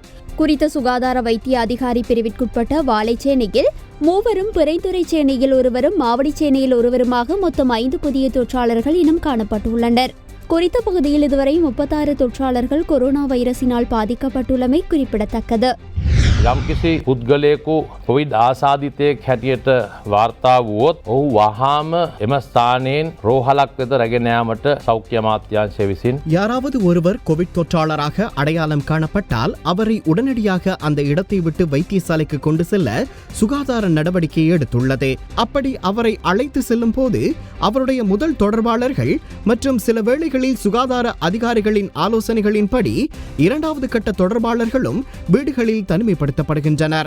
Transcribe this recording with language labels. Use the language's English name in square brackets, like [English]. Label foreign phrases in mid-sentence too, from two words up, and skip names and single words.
[Tamil] குறித்த சுகாதார வைத்திய அதிகாரி பிரிவிற்குட்பட்ட வாழைச்சேனையில் 3 பிறைத்துறைச்சேனையில் 1 மாவடிச்சேனையில் 1 மொத்தம் 5 புதிய தொற்றாளர்கள் இனம் காணப்பட்டுள்ளனர். குறித்த பகுதியில் இதுவரை 36 தொற்றாளர்கள் கொரோனா வைரஸினால் பாதிக்கப்பட்டுள்ளமை குறிப்பிடத்தக்கது. [Sinhala] යම්කිසි පුද්ගලයෙකු කොවිඩ් ආසාධිතයෙක් හැටියට වාර්තා වුවොත් ඔහු වහාම එම ස්ථානයෙන් රෝහලක් වෙත රැගෙන යාමට සෞඛ්‍ය අමාත්‍යාංශය විසින් [Tamil] யாராவது ஒருவர் கோவிட் தொற்றாளராக அடையாளம் காணப்பட்டால் அவரை உடனடியாக அந்த இடத்தை விட்டு வைத்தியசாலைக்கு கொண்டு செல்ல சுகாதார நடவடிக்கை எடுத்துள்ளது. அப்படி அவரை அழைத்து செல்லும் போது அவருடைய முதல் தொடர்பாளர்கள் மற்றும் சில வேளைகளில் சுகாதார அதிகாரிகளின் ஆலோசனைகளின்படி 2வது கட்ட தொடர்பாளர்களும் வீடுகளில் தனிமைப்படுத்தப்படுகின்றனர்.